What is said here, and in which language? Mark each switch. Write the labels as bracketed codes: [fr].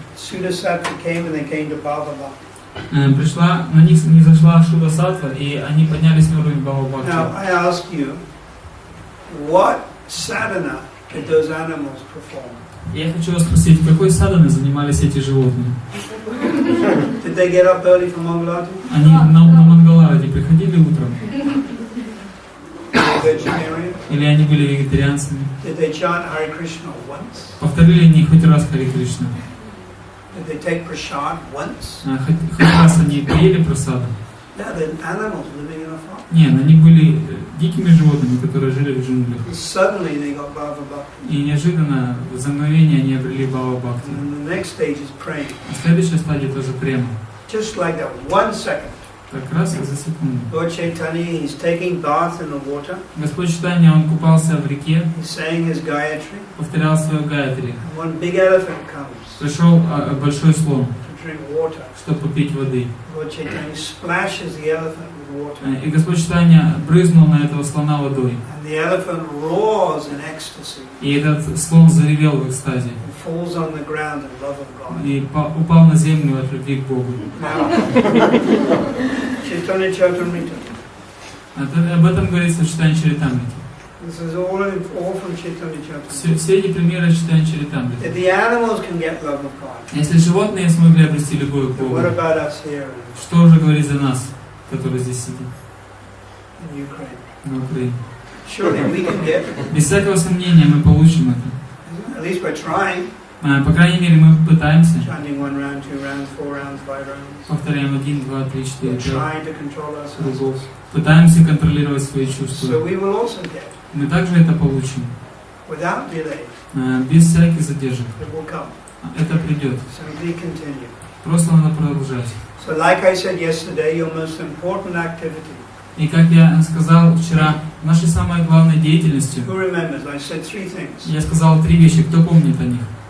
[en] Sudasattva came and they came to Bhava Bhakti. [ru] Пришла, на них не зашла Шуда Саттва, и они поднялись на уровень Бхава Бхакти. [en] Now I ask you, what sadhana did those animals perform? [ru] Я хочу вас спросить, какой садханой занимались эти животные? [en] Did they get up early for Mangalati? [ru] Они на Мангалараде приходили утром? [en] Were they vegetarian? [ru] Или они были вегетарианцами? [en] Did they chant Hare Krishna once? [ru] Повторили они хоть раз Харе Кришна? [en] Did they take prasad once? [ru] Хоть раз они поели прасаду? [en] No, they're animals living in a farm. [ru] Нет, они были дикими животными, которые жили в джунглях. [en] Suddenly they got Bhava Bhakti. [ru] И неожиданно, за мгновение, они обрели Бхава Бхакти. [en] And then the next stage is praying. [ru] Следующая стадия тоже према. [en] Just like that, 1 second. [ru] Как раз за секунду. [en] Lord Chaitanya, he's taking bath in the water. [ru] Господь Чайтаньи, он купался в реке, [en] He's saying his Gayatri. [ru] повторял свою гаятри. [en] And one big elephant comes [ru] Пришел большой слон, [en] to drink water. [ru] чтобы попить воды. [en] Lord Chaitanya splashes the elephant with water. [ru] И Господь Чайтаньи брызнул на этого слона водой. [en] And the elephant roars in ecstasy. [ru] И этот слон заревел в экстазе. [en] And falls on the ground in love of God. [ru] И упал на землю от любви к Богу. [en] Now, Chaitanya Charitamrita. [ru] Об этом говорится в Чайтаньи Чаритамрите. [en] This is all from Chaitanya Charitamrita. [ru] Все эти примеры Чайтаньи Чаритамриты. [en] If the animals can get love of God, [ru] Если животные смогли обрести любовь к [en] then [ru] Богу, [en] what about us here [ru] что уже говорить за нас, которые здесь сидят [en] in Ukraine? [ru] на Украине? [en] Surely we can get it. [ru] Без всякого сомнения мы получим это. [en] At least we're trying. [ru] По крайней мере, мы пытаемся. [en] Chanting 1 round, 2 rounds, 4 rounds, 5 rounds. [ru] Повторяем 1, 2, 3, 4, [en] We're [ru] 5 [en] trying to control ourselves. [ru] кругов. Пытаемся контролировать свои чувства. [en] So we will also get it. [ru] Мы также это получим. [en] Without delay. [ru] Без всяких задержек. [en] It will come. [ru] Это придет. [en] Simply continue. [ru] Просто надо продолжать. [en] So like I said yesterday, your most important activity. [ru] И как я сказал вчера, нашей самой главной деятельностью, [en] Who remembers? I said 3 things. [ru] я сказал 3 вещи, кто помнит о них?